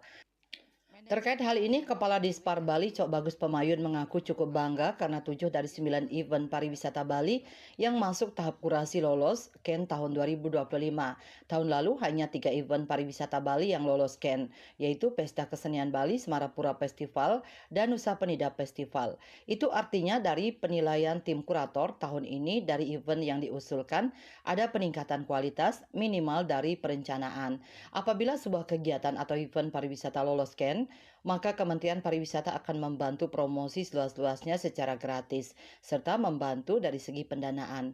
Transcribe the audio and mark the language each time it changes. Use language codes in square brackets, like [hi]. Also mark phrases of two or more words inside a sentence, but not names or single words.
[id] Terkait hal ini, Kepala Dispar Bali Cok Bagus Pemayun mengaku cukup bangga karena 7 dari 9 event pariwisata Bali yang masuk tahap kurasi lolos KEN tahun 2025. Tahun lalu hanya 3 event pariwisata Bali yang lolos KEN, yaitu Pesta Kesenian Bali, Semarapura Festival, dan Nusa Penida Festival. Itu artinya dari penilaian tim kurator tahun ini dari event yang diusulkan ada peningkatan kualitas minimal dari perencanaan. Apabila sebuah kegiatan atau event pariwisata lolos KEN, maka Kementerian Pariwisata akan membantu promosi seluas-luasnya secara gratis, serta membantu dari segi pendanaan.